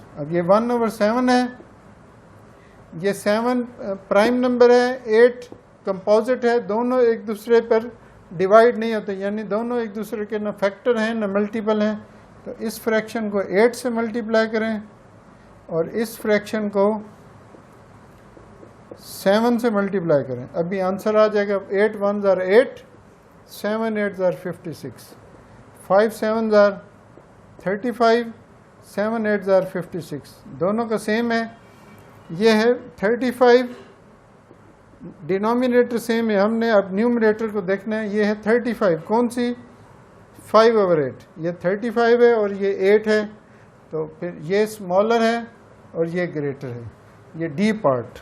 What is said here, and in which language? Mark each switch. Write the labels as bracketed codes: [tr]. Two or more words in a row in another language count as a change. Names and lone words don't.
[hi] अब ये 1/7 है, ये 7 [en] prime number [hi] है, 8 कंपोजिट है, दोनों एक दूसरे पर डिवाइड नहीं होते, यानी दोनों एक दूसरे के ना फैक्टर हैं ना मल्टीपल हैं। तो इस फ्रैक्शन को 8 से मल्टीप्लाई करें और इस फ्रैक्शन को 7 से मल्टीप्लाई करें, अभी आंसर आ जाएगा [en] 8 1s are 8, 7 8s are 56, 5 7s are 35, 7 8s are 56, [hi] दोनों का सेम है। ये है 35, डिनोमिनेटर सेम है, हमने अब न्यूमरेटर को देखना है। ये है 35, कौन सी? 5/8, ये 35 है और ये 8 है, तो फिर ये स्मॉलर है और ये ग्रेटर है, ये [en] D part.